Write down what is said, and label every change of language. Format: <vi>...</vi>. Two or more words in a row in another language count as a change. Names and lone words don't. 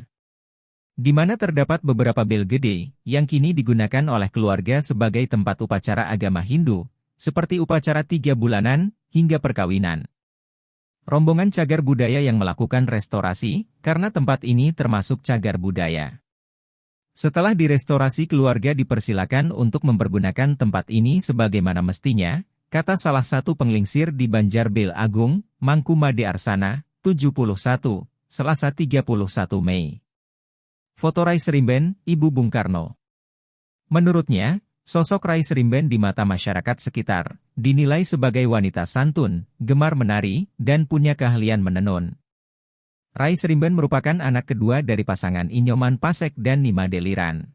<id>Di mana terdapat beberapa bel gede, yang kini digunakan oleh keluarga sebagai tempat upacara agama Hindu, seperti upacara 3 bulanan, hingga perkawinan. Rombongan cagar budaya yang melakukan restorasi, karena tempat ini termasuk cagar budaya. Setelah direstorasi keluarga dipersilakan untuk mempergunakan tempat ini sebagaimana mestinya, kata salah satu penglingsir di Banjar Bel Agung, Mangku Made Arsana, 71, Selasa 31 Mei. Foto Rai Serimben, Ibu Bung Karno. Menurutnya, sosok Rai Serimben di mata masyarakat sekitar, dinilai sebagai wanita santun, gemar menari, dan punya keahlian menenun. Rai Serimben merupakan anak kedua dari pasangan Inyoman Pasek dan Nima Deliran.</id>